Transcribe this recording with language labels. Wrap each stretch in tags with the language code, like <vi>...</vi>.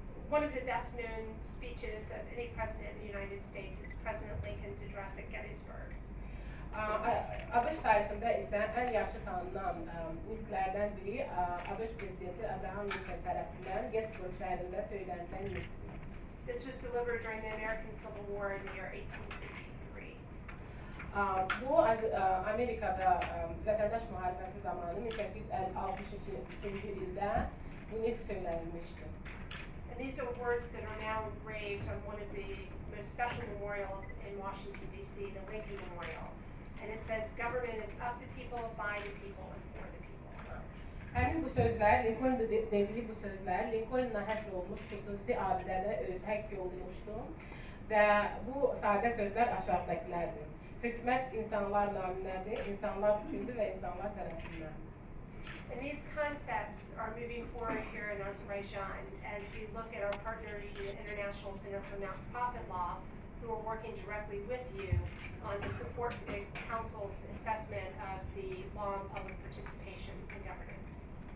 <en>One of the best known speeches of any president in the United States is President Lincoln's address at Gettysburg.</en> <az>ABŞ tarixində isə ən yaxşı tanınan nitqlərdən biri ABŞ prezidenti Abraham Lincoln tərəfindən Gettysburg şəhərində söylənilən nitqdir.</az> <en>This was delivered during the American Civil War in the year 1863.</en> <az>Bu Amerikada vətəndaş müharibəsi zamanı 1863-cü ildə bu nitq söylənilmişdir.</az> <en>And these are words that are now engraved on one of the most special memorials in Washington, D.C., the Lincoln Memorial. And it says, government is of the people, by the people, and for the people.</en> <az>Həmin bu sözlər, Lincoln'un dediyi bu sözlər, Lincoln'la həsr olmuş xüsusi abidədə həkk olunmuşdu və bu sadə sözlər aşağıdakilərdir. Hökumət insanlar naminədir, insanlar üçündür və insanlar tərəfindən.</az> <en>And these concepts are moving forward here in Azerbaijan as we look at our partners in the International Center for Not-for-Profit Law, who are working directly with you on the support for the Council's assessment of the law and public participation in governance.</en>